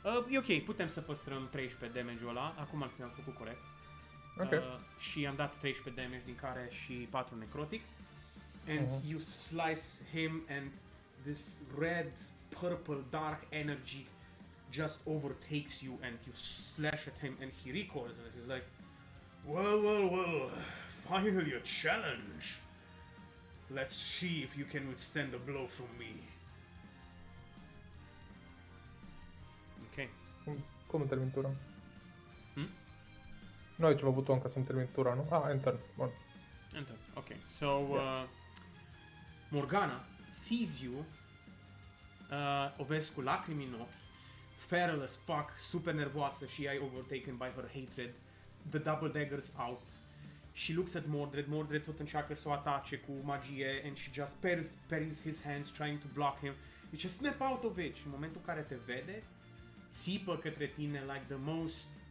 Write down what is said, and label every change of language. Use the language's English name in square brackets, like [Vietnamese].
[Romanian] E ok, putem să păstrăm 13 damage-ul ăla. Acum am făcut corect. Ok. Și am dat 13 damage, din care și 4 necrotic. [English] And you slice him and this red, purple, dark energy just overtakes you and you slash at him and he recoils and he's like, well, finally a challenge. Let's see if you can withstand a blow from me. Ok. [Romanian] Cum îmi termin tura? Nu ai ceva buton ca să-mi termin tura, nu? Enter. Bun. Enter. Ok. [English] So, Morgana sees you, [Romanian] o vezi cu lacrimi în ochi, [English] feral as fuck, [Romanian] super nervoasă și ai [English] overtaken by her hatred, the double daggers out. She looks at Mordred, Mordred [Romanian] tot încearcă să o atace cu magie [English] and she just parries his hands trying to block him. You just snap out of it [Romanian] și în momentul în care te vede, țipă către tine [English] like the most